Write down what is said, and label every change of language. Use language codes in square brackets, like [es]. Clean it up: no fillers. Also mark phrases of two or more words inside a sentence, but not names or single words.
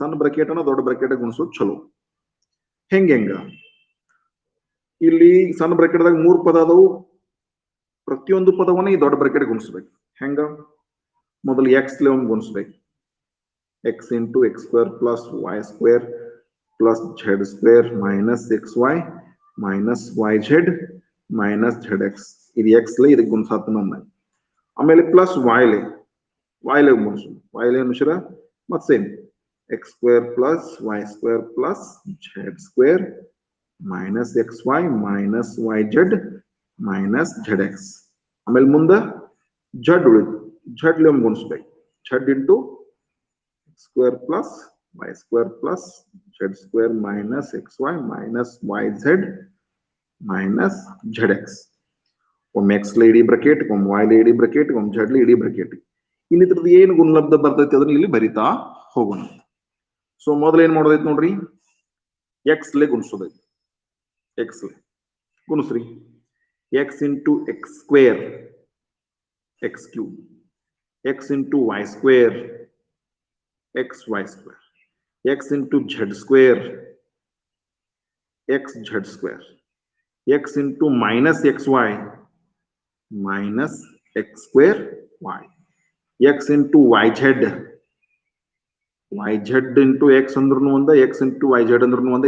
[kn] ಸಣ್ಣ ಬ್ರಾಕೆಟ್ ಅನ್ನ ದೊಡ್ಡ ಬ್ರಾಕೆಟ್ ಗುಣಿಸೋದು ಚಲೋ. ಹೆಂಗ ಇಲ್ಲಿ ಸಣ್ಣ ಬ್ರಾಕೆಟ್ದಾಗ 3 ಪದ ಅದಾವು, ಪ್ರತಿಯೊಂದು ಪದವನ್ನ ಈ ದೊಡ್ಡ ಬ್ರಾಕೆಟ್ ಗುಣಿಸ್ಬೇಕು. ಹೆಂಗ, ಮೊದಲು ಎಕ್ಸ್ ಲೆ ಒಂದು ಗುಣಿಸ್ಬೇಕು, [en] x into x square plus y square plus z square minus xy minus yz minus zx. [kn] ಇದು x ಲೇ ಇದಕ್ಕೆ ಗುಣಿಸಾತ ನಮ್ಮ. ಆಮೇಲೆ ಪ್ಲಸ್ y ಲೇ ಗುಣಿಸು, y ಲೇ ಅನುಸಾರ ಮತ್ತೆ ಸೇಮ್ [en] x square plus y square plus z square minus xy minus yz minus zx. [kn] ಆಮೇಲೆ ಮುಂದೆ z ಉಳಿತು, z ಲೇ ಗುಣಿಸ್ಬೇಕು, [en] z into square plus y square plus z square minus xy minus yz minus zx. [kn] ಒಮ್ಮೆ x ಲೆ ಇಡೀ ಬ್ರಾಕೆಟ್, ಒಮ್ಮೆ y ಲೆ ಇಡೀ ಬ್ರಾಕೆಟ್, ಒಮ್ಮೆ z ಲೆ ಇಡೀ ಬ್ರಾಕೆಟ್. ಇನ್ನಿದ್ರದ್ದು ಏನು ಗುಣಲಬ್ಧ ಬರ್ತೈತಿ ಅದನ್ನ ಇಲ್ಲಿ ಬರಿತಾ ಹೋಗೋಣ. ಸೊ ಮೊದಲು ಏನ್ ಮಾಡೋದೈತಿ ನೋಡ್ರಿ, x ಲೆ ಗುಣಿಸೋದೈತಿ. x ಲೆ ಗುಣಿಸ್ರಿ, [en] x into x square x cube, x into y square xy square, x into z square xz square, x into minus xy minus x square y, x into yz into x [kn] ಅಂದ್ರೂ ಒಂದ, [en] x into yz [kn] ಅಂದ್ರೂ ಒಂದ.